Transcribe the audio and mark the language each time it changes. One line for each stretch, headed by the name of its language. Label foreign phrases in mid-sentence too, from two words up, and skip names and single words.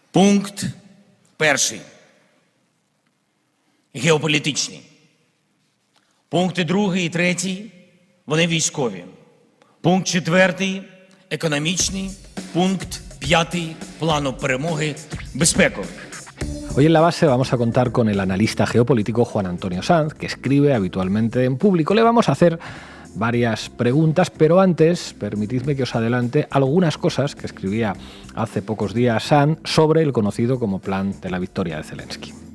Ukrainian: Пункт перший – геополітичний. Пункти другий і третій – вони військові. Пункт четвертий – економічний. Пункт п'ятий – плану перемоги безпековий.
Spanish: Hoy en La Base vamos a contar con el analista geopolítico Juan Antonio Sanz, que escribe habitualmente en público. Le vamos a hacer varias preguntas, pero antes permitidme que os adelante algunas cosas que escribía hace pocos días Sanz sobre el conocido como Plan de la Victoria de Zelensky.